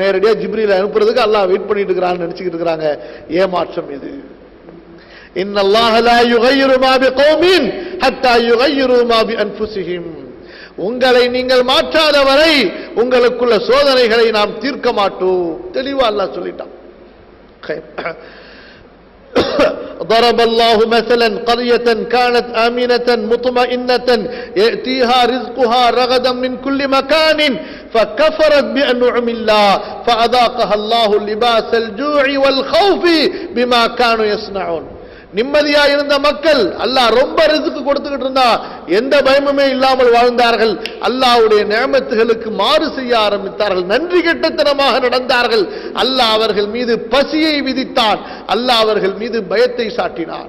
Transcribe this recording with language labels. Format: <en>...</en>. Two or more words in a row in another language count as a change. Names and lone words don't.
<ta>நேரடியா ஜிப்ரீல் அனுப்புறதுக்கு அல்லாஹ் வெயிட் பண்ணிட்டு இருக்கிறான்னு நினைச்சுக்கிட்டு இருக்கிறாங்க. ஏமாற்றம் இது.</ta> <ar>إن الله لا يغير ما بقوم حتى يغيروا ما بأنفسهم.</ar> <ta>உங்களை நீங்கள் மாற்றாத வரை உங்களுக்குள்ள சோதனைகளை நாம் தீர்க்க மாட்டோம். தெளிவா அல்லாஹ் சொல்லிட்டான்.</ta> <ar>ضرب الله مثلا قرية كانت آمنة مطمئنة يأتيها رزقها رغدا من كل مكان فكفرت بأنعم الله فأذاقها الله لباس الجوع والخوف بما كانوا يصنعون.</ar> <ta>நிம்மதியா இருந்த மக்கள் அல்லாஹ் ரொம்ப ரிஸ்க் கொடுத்துக்கிட்டு இருந்தா எந்த பயமுமே இல்லாமல் வாழ்ந்தார்கள். அல்லாஹ்வுடைய நியமத்துகளுக்கு மாறு செய்ய ஆரம்பித்தார்கள், நன்றி கெட்டத்தனமாக நடந்தார்கள். அல்லாஹ் அவர்கள் மீது பசியை விதித்தான், அல்லாஹ் அவர்கள் மீது பயத்தை சாட்டினான்.</ta>